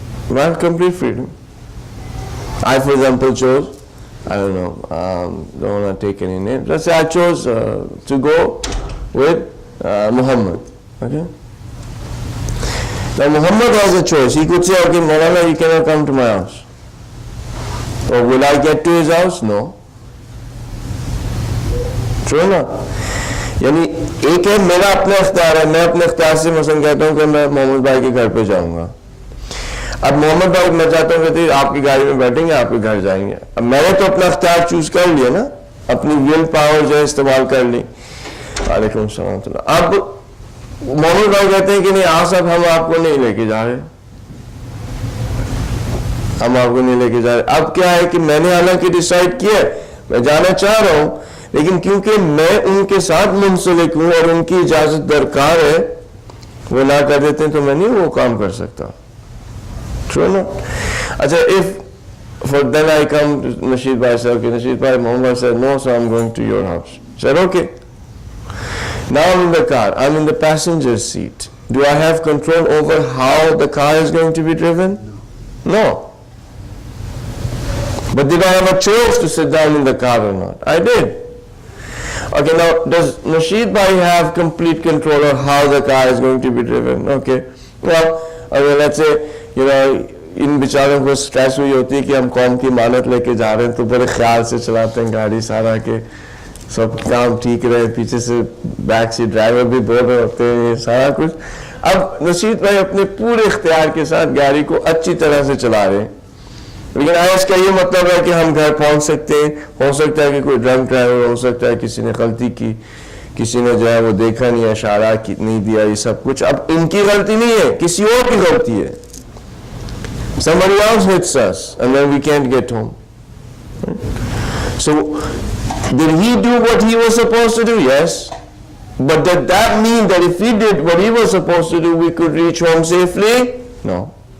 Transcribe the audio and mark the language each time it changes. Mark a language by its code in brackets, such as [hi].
[en] I have complete freedom. I, for example, chose, I don't know, don't want to take any names. Let's say I chose to go with Muhammad. Okay? Now Muhammad has a choice. He could say, okay, Maulana, you cannot come to my house. Or will I get to his house? No. True ना? [hi] यानी एक है मेरा अपना इख्तियार है, मैं अपने इख्तियार से मसलन कहता हूँ कि मैं मोहम्मद भाई के घर पे जाऊँगा. अब मोहम्मद भाई मैं चाहता हूँ कि आपकी गाड़ी में बैठेंगे, आपके घर जाएंगे. अब मैंने तो अपना इख्तियार चूज कर लिया ना, अपनी विल पावर जो है इस्तेमाल कर ली. वालेकुम सलाम. अब मोहम्मद भाई कहते हैं कि नहीं आज साहब हम आपको नहीं लेके जा रहे, हम आपको नहीं लेके जा रहे. अब क्या है कि मैंने हालांकि डिसाइड किया, मैं जाना चाह रहा हूँ, लेकिन क्योंकि मैं उनके साथ मुंसलिक हूँ और उनकी इजाजत दरकार है, वो ना कर देते हैं तो मैं नहीं वो काम कर सकता. [en] True ना? अच्छा, if for then I come to Nasheed Bhai, said, okay, Nasheed Bhai, Muhammad said, no, so I'm going to your house. Said, okay. Now I'm in the car, I'm in the passenger seat. Do I have control over how the car is going to be driven? No. But did I have a choice to sit down in the car or not? I did. Okay, now does Nasheed Bhai have complete control of how the car is going to be driven? Okay. Well, okay, let's say, [hi] इन बेचारों को stress हुई होती है कि हम कौम की मानत लेके जा रहे हैं, तो बड़े ख्याल से चलाते हैं गाड़ी, सारा के सब काम ठीक रहे, पीछे से बैक सीट ड्राइवर भी बोल रहे होते हैं, ये सारा कुछ. अब नशीद भाई अपने पूरे इख्तियार के साथ गाड़ी को अच्छी तरह से चला रहे हैं, लेकिन आया इसका ये मतलब है कि हम घर पहुंच सकते हैं. हो सकता है कि कोई ड्रंक ड्राइवर, हो सकता है किसी ने गलती की, किसी ने जो है वो देखा नहीं, इशारा नहीं दिया, ये सब कुछ अब इनकी गलती नहीं है, किसी और की गलती है. [en] Somebody else hits us and then we can't get home. So did he do what he was supposed to do? Yes. But did that mean that if he did what he was supposed to do, we could reach home safely? No.